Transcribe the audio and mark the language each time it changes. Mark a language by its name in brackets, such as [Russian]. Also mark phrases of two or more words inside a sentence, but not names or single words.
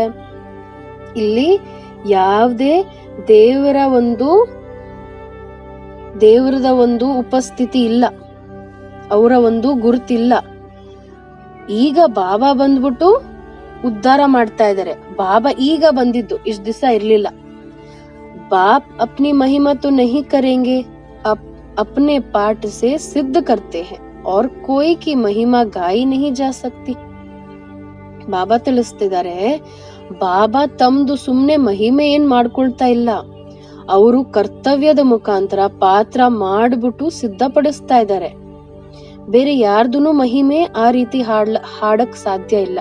[Kannada] ಇಲ್ಲಿ ಯಾವುದೇ ದೇವರದ ಒಂದು ಉಪಸ್ಥಿತಿ ಇಲ್ಲ, ಅವರ ಒಂದು ಗುರುತಿಲ್ಲ. ಈಗ ಬಾಬಾ ಬಂದ್ಬಿಟ್ಟು ಉದ್ಧಾರ ಮಾಡ್ತಾ ಇದ್ದಾರೆ. ಬಾಬಾ ಈಗ ಬಂದಿದ್ದು, ಇಷ್ಟ ದಿವಸ ಇರ್ಲಿಲ್ಲ. [Hindi] बाप अपनी महिमा तो नहीं करेंगे, अपने पाठ से सिद्ध करते हैं और कोई की महिमा गाई नहीं जा सकती. [Kannada] ಬಾಬಾ ತಿಳಿಸ್ತಿದ್ದಾರೆ, ಬಾಬಾ ತಮ್ದು ಸುಮ್ನೆ ಮಹಿಮೆ ಏನ್ ಮಾಡ್ಕೊಳ್ತಾ ಇಲ್ಲ, ಅವರು ಕರ್ತವ್ಯದ ಮುಖಾಂತರ ಪಾತ್ರ ಮಾಡ್ಬಿಟ್ಟು ಸಿದ್ಧಪಡಿಸ್ತಾ ಇದ್ದಾರೆ. ಬೇರೆ ಯಾರ್ದುನು ಮಹಿಮೆ ಆ ರೀತಿ ಹಾಡಕ್ ಸಾಧ್ಯ ಇಲ್ಲ.